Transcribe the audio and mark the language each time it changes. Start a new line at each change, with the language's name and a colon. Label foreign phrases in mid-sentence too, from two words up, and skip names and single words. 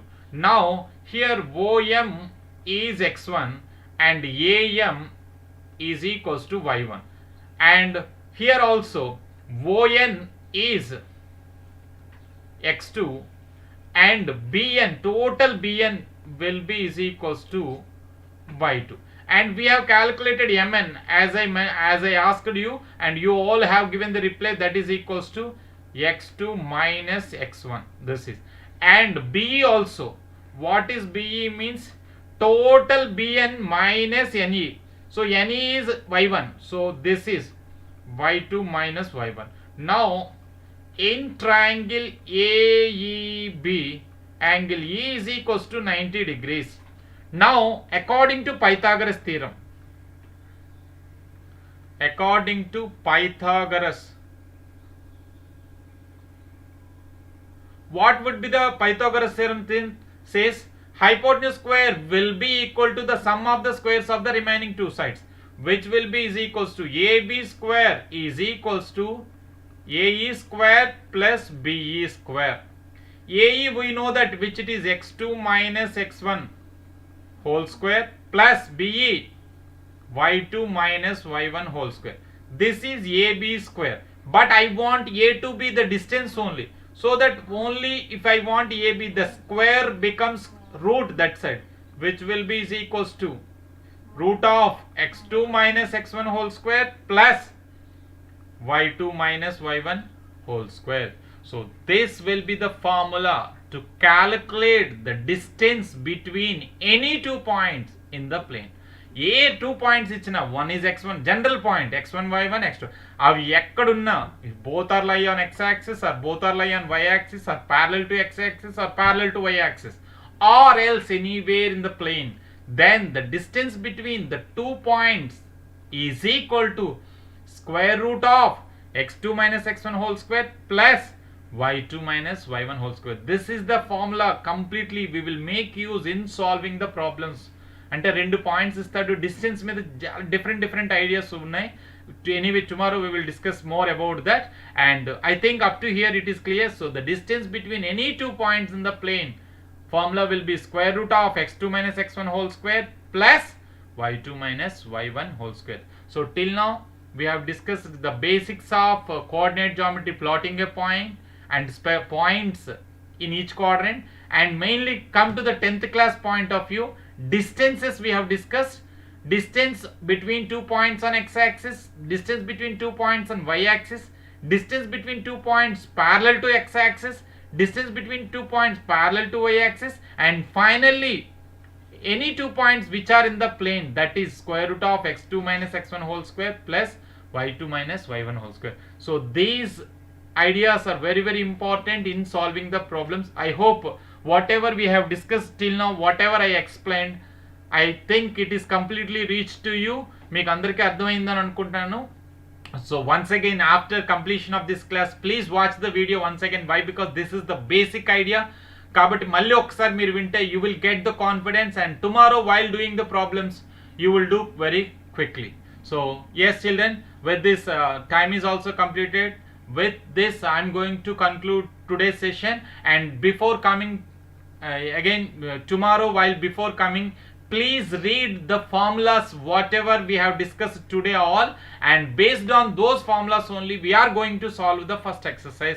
English: Now here OM is x1 and AM is equals to y1, and here also ON is x2 and BN, total BN will be is equals to y2, and we have calculated MN as I asked you, and you all have given the reply, that is equals to x2 minus x1. This is, and BE also, what is BE? Means total BN minus NE. So NE is y1, so this is y2 minus y1. Now in triangle AEB, angle E is equals to 90 degrees. Now according to Pythagoras theorem, according to Pythagoras, what would be the Pythagoras theorem thing? Says hypotenuse square will be equal to the sum of the squares of the remaining two sides, which will be is equals to AB square is equals to AE square plus BE square. AE we know that which it is x2 minus x1 whole square plus BE y2 minus y1 whole square. This is AB square, but I want A to be the distance only, so that only if I want AB, the square becomes root that side, which will be is equals to root of x2 minus x1 whole square plus y2 minus y1 whole square. So this will be the formula to calculate the distance between any 2 points in the plane.
Telugu: ఏ 2 పాయింట్స్ ఇచ్చిన,
English: one is x1 general point, x1 y1 x2,
Telugu: అవి ఎక్కడున్నా
English: both are lie on x axis or both are lie on y axis or parallel to x axis or parallel to y axis or else anywhere in the plane, then the distance between the 2 points is equal to square root of x2 minus x1 whole square plus y2 minus y1 whole square. This is the formula completely we will make use in solving the problems.
Telugu: అంటే 2 పాయింట్స్ ఇస్తాడు, డిస్టెన్స్ మీద
English: different ideas
Telugu: ఉన్నాయి.
English: Anyway, tomorrow we will discuss more about that, and I think up to here it is clear. So the distance between any 2 points in the plane, formula will be square root of x2 minus x1 whole square plus y2 minus y1 whole square. So till now we have discussed the basics of coordinate geometry, plotting a point and points in each quadrant, and mainly come to the 10th class point of view. Distances we have discussed, distance between 2 points on x-axis, distance between 2 points on y-axis, distance between 2 points parallel to x-axis, distance between 2 points parallel to y-axis, and finally any 2 points which are in the plane, that is square root of x2 minus x1 whole square plus y2 minus y1 whole square. So these ideas are very very important in solving the problems. I hope whatever we have discussed till now, whatever I explained, I think it is completely reached to you.
Telugu: మీకు అందరికీ అర్థమైందని అనుకుంటున్నాను.
English: So once again, after completion of this class, please watch the video once again. Why? Because this is the basic idea.
Telugu: కాబట్టి మళ్ళీ ఒకసారి మీరు వింటే
English: you will get the confidence, and tomorrow while doing the problems you will do very quickly. So yes children, with this time is also completed. With this I am going to conclude today's session, and before coming tomorrow, while before coming, please read the formulas whatever we have discussed today all, and based on those formulas only we are going to solve the first exercise.